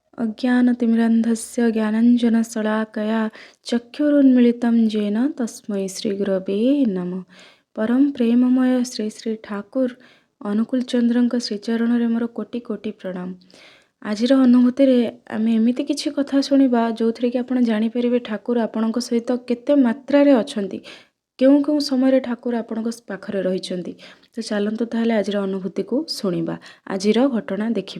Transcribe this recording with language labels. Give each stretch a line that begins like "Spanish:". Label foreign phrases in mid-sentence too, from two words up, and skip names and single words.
Sanskrit: अज्ञानतिमिरन्धस्य ज्ञानाञ्जनशलाकया चक्षुरुन्मिलितं येन तस्मै श्रीगुरवे नमः।
Odia: ପରମ ପ୍ରେମମୟ ଶ୍ରୀ ଶ୍ରୀ ଠାକୁର ଅନୁକୂଳ ଚନ୍ଦ୍ରଙ୍କ ଶ୍ରୀଚରଣରେ ମୋର କୋଟି କୋଟି ପ୍ରଣାମ। ଆଜିର ଅନୁଭୂତିରେ ଆମେ ଏମିତି କିଛି କଥା ଶୁଣିବା ଯେଉଁଥିରେ କି ଆପଣ ଜାଣିପାରିବେ ଠାକୁର ଆପଣଙ୍କ ସହିତ କେତେ ମାତ୍ରାରେ ଅଛନ୍ତି, କେଉଁ କେଉଁ ସମୟରେ ଠାକୁର ଆପଣଙ୍କ ପାଖରେ ରହିଛନ୍ତି। ତ ଚାଲନ୍ତୁ ତାହେଲେ ଆଜିର ଅନୁଭୂତିକୁ ଶୁଣିବା, ଆଜିର ଘଟଣା ଦେଖିବା।